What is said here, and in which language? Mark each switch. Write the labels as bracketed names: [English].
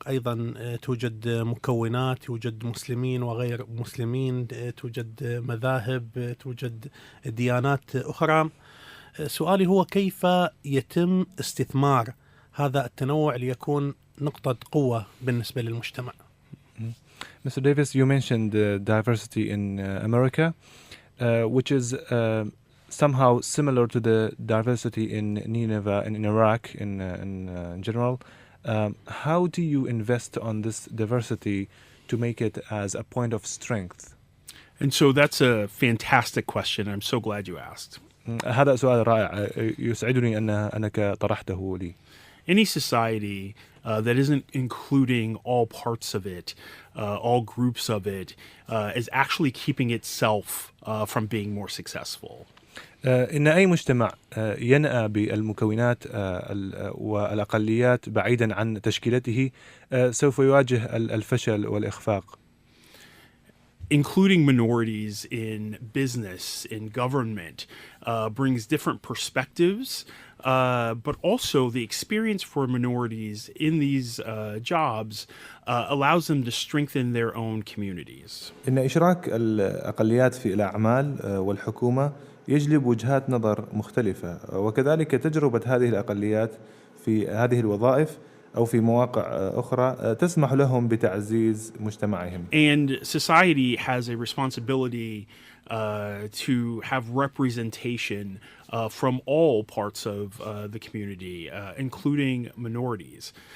[Arabic] أيضا توجد مكونات، يوجد مسلمين وغير مسلمين، توجد مذاهب، توجد ديانات أخرى. سؤالي هو كيف يتم استثمار هذا التنوع ليكون نقطة قوة بالنسبة للمجتمع؟ [English] Mr. Davis, you mentioned diversity in America, which is somehow similar to the diversity in Nineveh and in Iraq in general. How do you invest on this diversity to make it as a point of strength? And so that's a fantastic question. I'm so glad you asked. [Arabic] هذا سؤال رائع، يسعدني أنك طرحته لي. [English] Any society that isn't including all parts of it, all groups of it, is actually keeping itself from being more successful. [Arabic] إن أي مجتمع ينأى بالمكونات والأقليات بعيدا عن تشكيلته سوف يواجه الفشل والإخفاق. [English] Including minorities in business, in government, brings different perspectives, but also the experience for minorities in these jobs allows them to strengthen their own communities. [Arabic] إن إشراك الأقليات في الأعمال والحكومة يجلب وجهات نظر مختلفة، وكذلك تجربة هذه الأقليات في هذه الوظائف أو في مواقع أخرى تسمح لهم بتعزيز مجتمعهم. [English] And society has a responsibility to have representation from all parts of the community, including minorities.